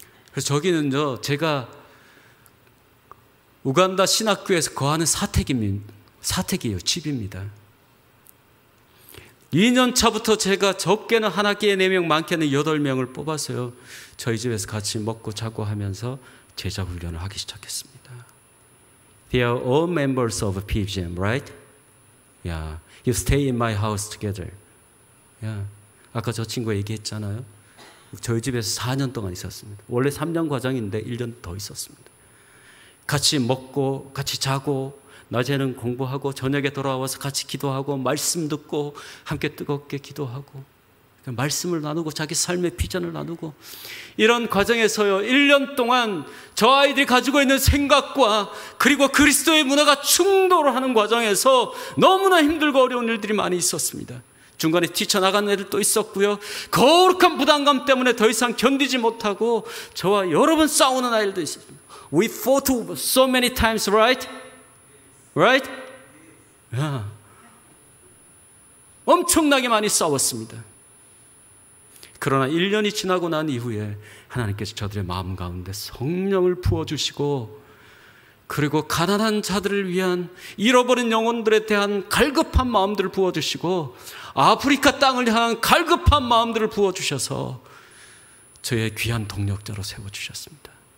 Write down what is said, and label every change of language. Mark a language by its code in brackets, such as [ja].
[ko] 그래서 저기는요, 제가 우간다 신학교에서 거하는 사택이에요. 집입니다. 2년 차부터 제가 적게는 한 학기에 4명, 많게는 8명을 뽑아서요, 저희 집에서 같이 먹고 자고 하면서 제자 훈련을 하기 시작했습니다. [en] They are all members of PBGM, right? Yeah. You stay in my house together. Yeah. [ko] 아까 저 친구가 얘기했잖아요. 저희 집에서 4년 동안 있었습니다. 원래 3년 과정인데 1년 더 있었습니다. 같이 먹고 같이 자고 낮에는 공부하고 저녁에 돌아와서 같이 기도하고 말씀 듣고 함께 뜨겁게 기도하고 말씀을 나누고 자기 삶의 비전을 나누고 이런 과정에서요 1년 동안 저 아이들이 가지고 있는 생각과 그리고 그리스도의 문화가 충돌하는 과정에서 너무나 힘들고 어려운 일들이 많이 있었습니다. 중간에 뛰쳐나간 애들도 있었고요. 거룩한 부담감 때문에 더 이상 견디지 못하고 저와 여러 번 싸우는 아이들도 있었습니다. [en] We fought so many times, right? Right? Yeah. [ko] 엄청나게 많이 싸웠습니다. 그러나 1년이 지나고 난 이후에 하나님께서 저들의 마음 가운데 성령을 부어주시고 그리고 가난한 자들을 위한 잃어버린 영혼들에 대한 갈급한 마음들을 부어주시고 아프리카 땅을 향한 갈급한 마음들을 부어주셔서 저의 귀한 동력자로 세워주셨습니다.